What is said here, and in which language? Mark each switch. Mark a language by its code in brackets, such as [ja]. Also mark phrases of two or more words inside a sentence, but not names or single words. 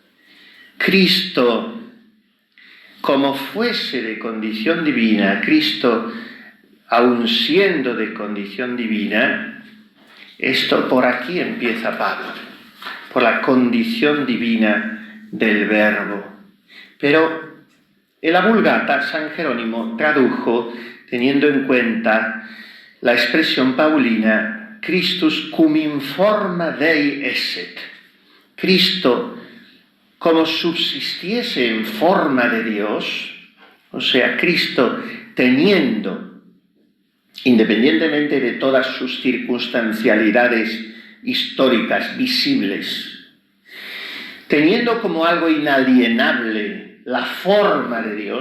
[es] Cristo, como fuese de condición divina, Cristo, aun siendo de condición divina, esto por aquí empieza Pablo, por la condición divina del Verbo. Pero en la Vulgata, San Jerónimo tradujo, teniendo en cuenta la expresión paulina, [la] Christus cum in forma Dei esset. [es] Cristo, como subsistiese en forma de Dios, o sea, Cristo teniendo, independientemente de todas sus circunstancialidades históricas visibles, teniendo como algo inalienable la forma de Dios.